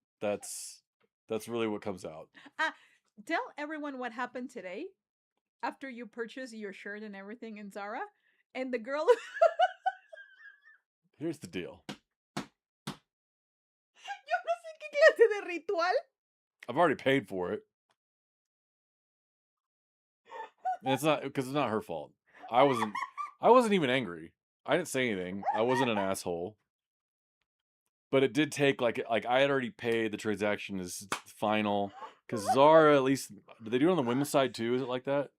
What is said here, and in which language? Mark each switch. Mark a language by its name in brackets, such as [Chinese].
[English] That's really what comes out. Tell everyone what happened today after you purchased your shirt and everything in Zara, and the girl. Here's the deal. [Spanish] Yo no sé qué clase de ritual. [English] I've already paid for it. And it's not because it's not her fault. I wasn't even angry. I didn't say anything. I wasn't an asshole. But it did take like I had already paid. The transaction is final. Because Zara, at least, do they do it on the women's side too? Is it like that?